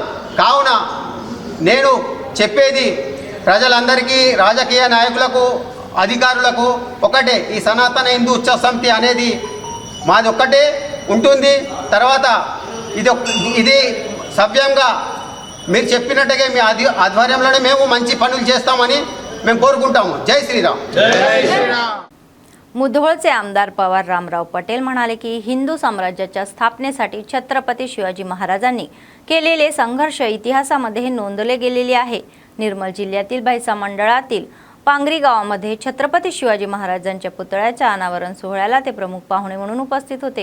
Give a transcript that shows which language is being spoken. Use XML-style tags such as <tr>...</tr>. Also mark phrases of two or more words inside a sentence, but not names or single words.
<te>కావున నేను చెప్పేది ప్రజలందరికీ, రాజకీయ నాయకులకు, అధికారులకు ఒకటే, ఈ సనాతన హిందూ ఉత్సవ సమితి అనేది మాది ఒక్కటే ఉంటుంది. తర్వాత ఇది సభ్యంగా మీరు చెప్పినట్టుగా మీ ఆధ్వర్యంలోనే మేము మంచి పనులు చేస్తామని మేము కోరుకుంటాము. జై శ్రీరామ్.</te> <mr>जय श्रीराम. मुधोळचे आमदार पवार रामराव पटेल म्हणाले की हिंदू साम्राज्याच्या स्थापनेसाठी छत्रपती शिवाजी महाराजांनी केलेले संघर्ष इतिहासामध्ये नोंदले गेलेले आहे. निर्मल जिल्ह्यातील भैसा मंडळातील पांगरी गावामध्ये छत्रपती शिवाजी महाराजांच्या पुतळ्याच्या अनावरण सोहळ्याला ते प्रमुख पाहुणे म्हणून उपस्थित होते.</mr>